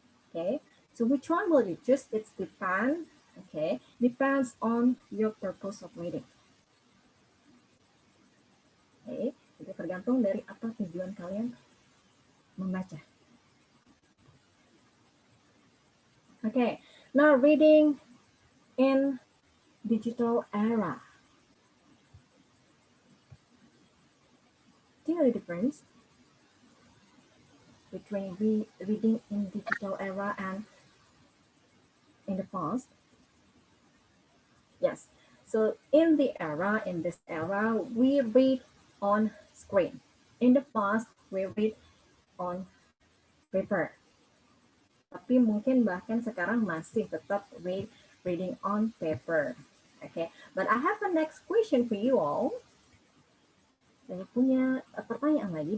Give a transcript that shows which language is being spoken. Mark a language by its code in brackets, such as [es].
[en] Okay, so which one will you choose? It's depend. Okay, depends on your purpose of reading. [id] Okay, itu tergantung dari apa tujuan kalian membaca. [en] Okay, now reading in digital era. Do you know the difference between reading in digital era and in the past? Yes. So in this era, we read on screen. In the past, we read on paper. [id] Tapi mungkin bahkan sekarang masih tetap [en] reading on paper. [id] Okay. [en] But I have a next question for you all. [id] Saya punya pertanyaan lagi.